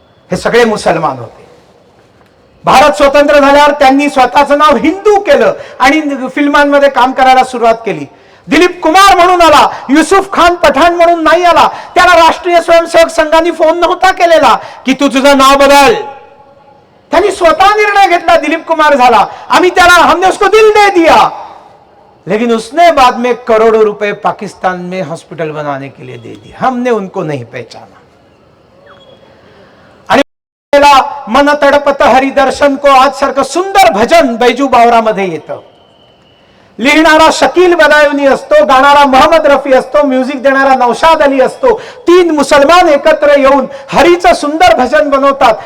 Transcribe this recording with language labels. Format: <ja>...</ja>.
<mr>हे सगळे मुसलमान होते. भारत स्वतंत्र झाल्यावर त्यांनी स्वतःचं नाव हिंदू केलं आणि फिल्मांमध्ये काम करायला सुरुवात केली. दिलीप कुमार म्हणून आला, युसुफ खान पठाण म्हणून नाही आला. त्याला राष्ट्रीय स्वयंसेवक संघाने फोन नव्हता केलेला की तू तुझं नाव बदल. त्यांनी स्वतः निर्णय घेतला, दिलीप कुमार झाला. आम्ही त्याला</mr> <hi>हमने उसको दिल दे दिया, लेकिन उसने बाद में करोड़ों रुपए पाकिस्तान में हॉस्पिटल बनाने के लिए दे दिए. हमने उनको नहीं पहचाना.</hi> <mr>मन तडपत हरिदर्शन को आज सारखं सुंदर भजन बैजू बावरामध्ये येतं. लिहिणारा शकील बदायुनी असतो, गाणारा मोहम्मद रफी असतो, म्युझिक देणारा नौशाद अली असतो. 3 मुसलमान एकत्र येऊन हरीचं सुंदर भजन बनवतात.</mr>